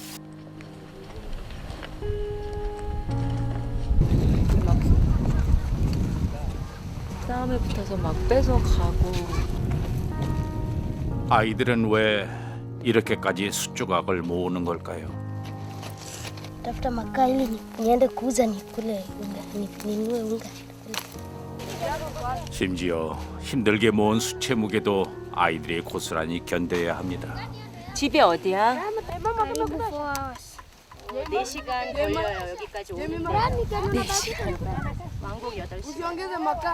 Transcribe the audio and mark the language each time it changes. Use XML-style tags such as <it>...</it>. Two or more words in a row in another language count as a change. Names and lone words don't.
<ko>싸움에 붙어서 막 뺏어가고. 아이들은 왜 이렇게까지 숯 조각을 모으는 걸까요?</ko> <sw>Tafuta makaa ili niende kuuza nikule unga, ninunue unga.</sw> <ko>심지어 힘들게 모은 숯의 무게도 아이들이 고스란히 견뎌야 합니다. 집이 어디야?</ko> <sw>Karibu Fos.</sw> <ko>4시간 걸려요. 여기까지 오는데. 4시간. 왕복 8시간.</ko>